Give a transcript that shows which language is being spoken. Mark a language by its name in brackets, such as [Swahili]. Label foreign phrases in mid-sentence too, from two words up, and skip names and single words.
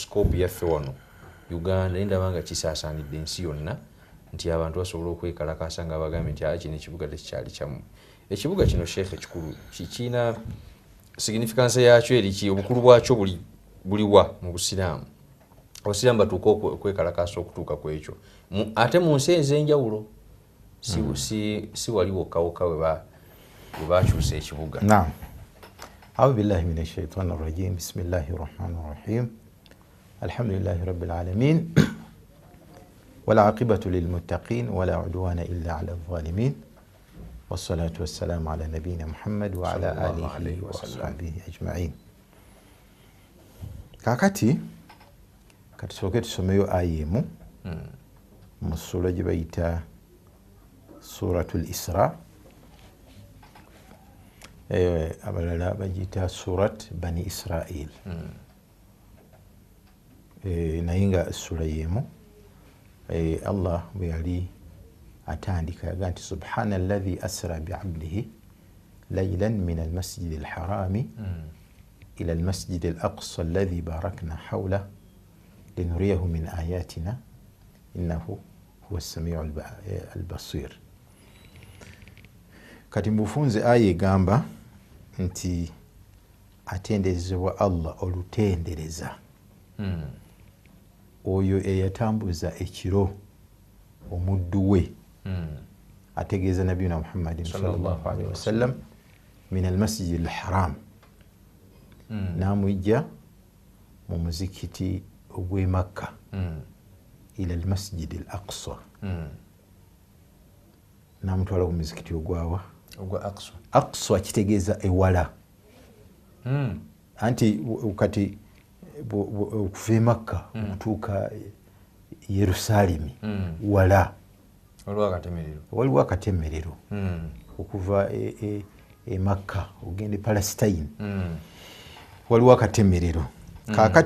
[Ganda] scope yaffe wano Uganda ndaba nga kisaasaanidde ensi yonna nti abantu basobola okwekalakaasa nga bagambye nti kino ekibuga tekikyali kyamu ekibuga kino sheekh ekikulu kikiina significance yaakyo eriki obukulu bwakyo buliwa mu busiraamu abasiraamu batuuka okwekalakaasa okutuuka ku ekyo ate mu nsi ez'enjawulo si wali wokkawokka we bakyusa ekibuga. Naam. [Arabic] أعوذ بالله من الشيطان الرجيم. بسم الله الرحمن الرحيم. الحمد لله رب العالمين. والعاقبة للمتقين ولا عدوان إلا على الظالمين. والصلاة والسلام على نبينا محمد وعلى آله وصحبه أجمعين. [Ganda] Kakati katusooke tusomeyo ayemu mu sura gye bayita [Arabic] سورة الإسراء [Ganda] abalala bagiyita [Arabic] سورة بني إسرائيل [Ganda] naye nga sura yemu Allah bwe yali atandika yaga nti [Arabic] سبحان الذي أسرى بعبده ليلا من المسجد الحرام إلى المسجد الأقصى الذي باركنا حوله لنريه من آياتنا إنه هو السميع البصير. [Ganda] Kati mbufunze aya egamba nti atendezebwa Allah olutendereza oyo eyatambuza ekiro omuddu we ategeeza [Arabic] نبينا محمد صلى الله عليه وسلم من المسجد الحرام [Ganda] namwijja mu muzikiti ogw'e Makka [Arabic] إلى المسجد الأقصى [Ganda] namutwala ku muzikiti ogwa Aqsa kitegeeza ewala anti kati okuva e Makka okutuuka Yerusalemu wala waliwo akatemerero okuva e Makka ogenda e Palestine waliwo akatemerero kakati